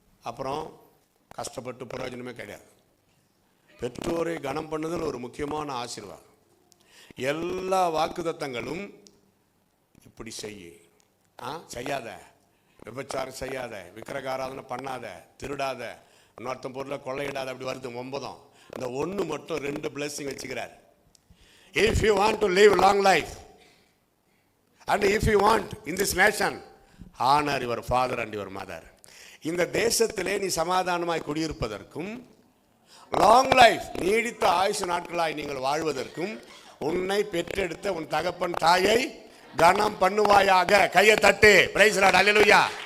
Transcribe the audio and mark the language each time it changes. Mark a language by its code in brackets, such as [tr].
[ta] அப்புறம் கஷ்டப்பட்டு பிரயோஜனமே கிடையாது. பெற்றோரை கனம் பண்ணுதல் ஒரு முக்கியமான ஆசீர்வாதம். எல்லா வாக்குத்தத்தங்களும் இப்படி செய்யாத, விபச்சாரம் செய்யாத, விக்கிரகாராதனை பண்ணாத, திருடாத, இன்னொருத்தன் பொருளை கொள்ளையிடாத, அப்படி வருது 9. இந்த 1 மட்டும் 2 blessing வச்சுக்கிறார். [en] If you want to live long life and if you want in this nation, honor your father and your mother. [ta] இந்த தேசத்திலே நீ சமாதானமாய் குடியிருப்பதற்கும், [en] long life [ta] நீடித்த ஆயுசு நாட்களாய் நீங்கள் வாழ்வதற்கும், உன்னை பெற்றெடுத்த உன் தகப்பன் தாயை கனம் பண்ணுவாயாக. கையை தட்டு, பிரைஸ் தி லார்ட், ஹல்லேலூயா.